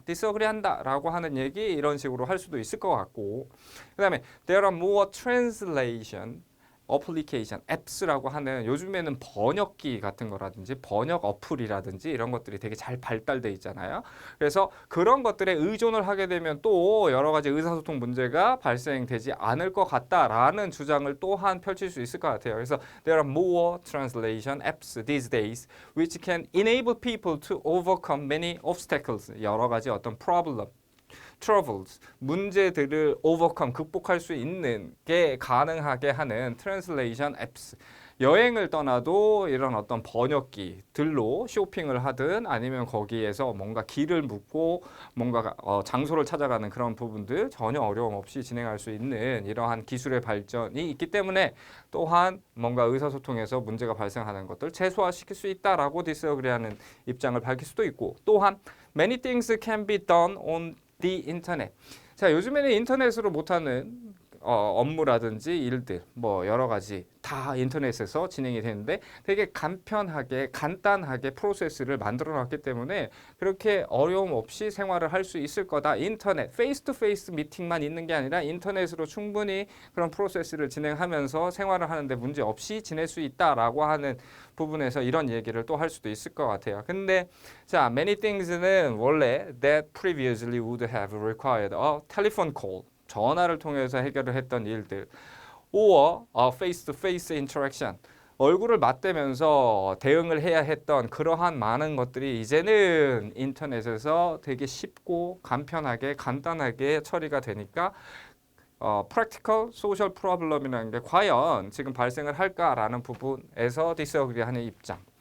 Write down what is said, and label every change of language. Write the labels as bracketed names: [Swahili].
[Korean] 디스어그리 한다 라고 하는 얘기 이런 식으로 할 수도 있을 것 같고 그 다음에 [English] there are more translation [Korean] 어플리케이션, 앱스라고 하는 요즘에는 번역기 같은 거라든지 번역 어플이라든지 이런 것들이 되게 잘 발달돼 있잖아요. 그래서 그런 것들에 의존을 하게 되면 또 여러 가지 의사소통 문제가 발생되지 않을 것 같다라는 주장을 또한 펼칠 수 있을 것 같아요. 그래서 [English] there are more translation apps these days which can enable people to overcome many obstacles. [Korean] 여러 가지 어떤 [English] problem troubles, [Korean] 문제들을 overcome, 극복할 수 있는 게 가능하게 하는 [English] translation apps. [Korean] 여행을 떠나도 이런 어떤 번역기들로 쇼핑을 하든 아니면 거기에서 뭔가 길을 묻고 뭔가 장소를 찾아가는 그런 부분들 전혀 어려움 없이 진행할 수 있는 이러한 기술의 발전이 있기 때문에 또한 뭔가 의사소통에서 문제가 발생하는 것들 최소화시킬 수 있다라고 디스어그리하는 입장을 밝힐 수도 있고 또한 [English] many things can be done on the internet. [Korean] 자, 요즘에는 인터넷으로 못하는 업무라든지 일들 뭐 여러 가지 다 인터넷에서 진행이 되는데 되게 간편하게 간단하게 프로세스를 만들어 놨기 때문에 그렇게 어려움 없이 생활을 할 수 있을 거다. 인터넷 페이스 투 페이스 미팅만 있는 게 아니라 인터넷으로 충분히 그런 프로세스를 진행하면서 생활을 하는데 문제 없이 지낼 수 있다라고 하는 부분에서 이런 얘기를 또 할 수도 있을 것 같아요. [English] 근데 자, many things는 원래 that previously would have required a telephone call [Korean] 전화를 통해서 해결을 했던 일들 [English] or face-to-face interaction [Korean] 얼굴을 맞대면서 대응을 해야 했던 그러한 많은 것들이 이제는 인터넷에서 되게 쉽고 간편하게 간단하게 처리가 되니까 [English] practical social problem [Korean] 이라는 게 과연 지금 발생을 할까라는 부분에서 disagree하는 입장.